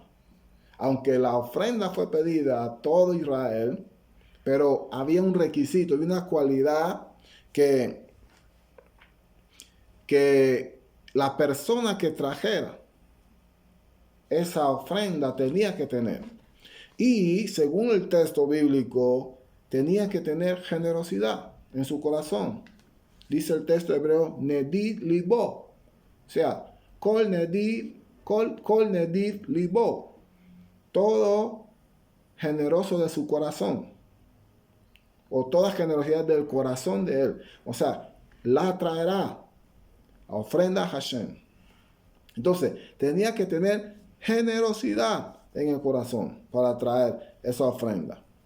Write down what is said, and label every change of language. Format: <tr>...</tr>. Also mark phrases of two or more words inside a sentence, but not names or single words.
<es>Aunque la ofrenda fue pedida a todo Israel, pero había un requisito, había una cualidad que la persona que trajera esa ofrenda tenía que tener. Y según el texto bíblico, tenía que tener generosidad en su corazón. Dice el texto hebreo,</es> <he>נדיב לבו.</he> <es>O sea,</es> <he>כל נדיב לבו.</he> <es>Todo generoso de su corazón. O toda generosidad del corazón de él. O sea, la traerá a ofrenda a Hashem. Entonces, tenía que tener generosidad en el corazón para traer esa ofrenda.</es>